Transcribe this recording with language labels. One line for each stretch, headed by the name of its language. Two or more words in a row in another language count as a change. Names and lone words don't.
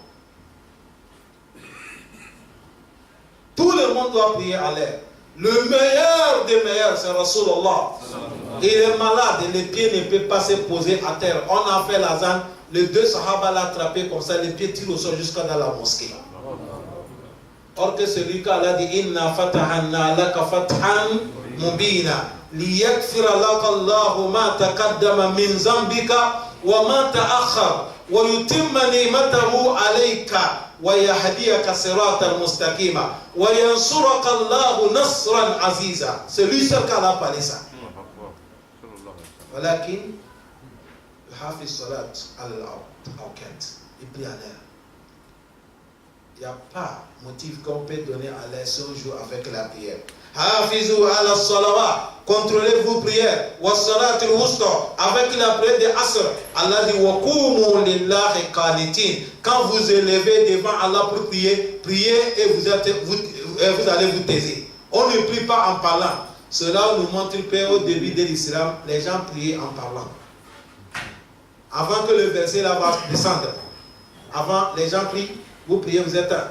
French: Tout le monde doit prier à l'heure. Le meilleur des meilleurs, c'est Rasulullah. Il est malade et les pieds ne peuvent pas se poser à terre. On a fait la zane, les deux sahaba l'ont attrapé comme ça, les pieds tirent au sol jusqu'à dans la mosquée. Or que celui qu'Allah dit,
Arabic: إنا فتحنا لك فتحا مبينا ليغفر لك الله ما تقدم من ذنبك وما تأخر ويتم نعمته عليك وَيَهْدِيَكَ صِرَاطًا مُسْتَقِيمًا وَيَنْصُرَكَ اللَّهُ نَصْرًا عَزِيزًا.
French: C'est lui seul qui a parlé ça.
Arabic: ولكن يحافظ الصلاة على الأوقات.
French: Il prie à l'heure. Il n'y a pas motif qu'on peut donner à l'heure si on joue avec la prière.
Arabic: حافظوا على الصلوات.
French: Contrôlez vos prières.
Arabic: والصلاة الوسطى.
French: Avec la prière de Asr. Allah dit
Arabic: wa qumu lillahi qanitin.
French: Quand vous élevez devant Allah pour prier, priez et vous allez vous taire. On ne prie pas en parlant. Cela nous montre que au début de l'islam, les gens priaient en parlant. Avant que le verset là va descendre. Avant, les gens prient. Vous priez, vous êtes un.